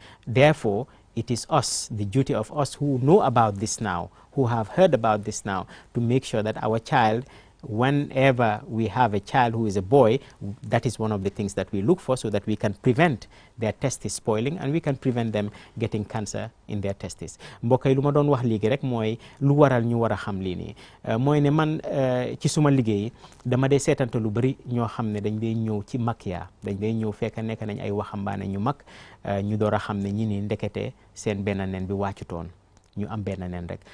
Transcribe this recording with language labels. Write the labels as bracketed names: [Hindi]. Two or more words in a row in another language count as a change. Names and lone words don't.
[English] Therefore, it is us, the duty of us who know about this now, who have heard about this now, to make sure that our child, whenever we have a child who is a boy, that is one of the things that we look for, so that we can prevent their testes spoiling and we can prevent them getting cancer in their testes. [Wolof] Mbokk yi lu ma doon wax léegi rek mooy lu waral ñu war a xam lii nii mooy ne man ci suma liggéey dama dee seetante lu bëri ñoo xam ne dañ dee ñëw ci mag yaa dañ dee ñëw fekk nekk nañ ay waxambaane ñu mag ñu door a xam ne ñi ni ndekete seen benn nen bi wàccutoon ñu am benn nen rek.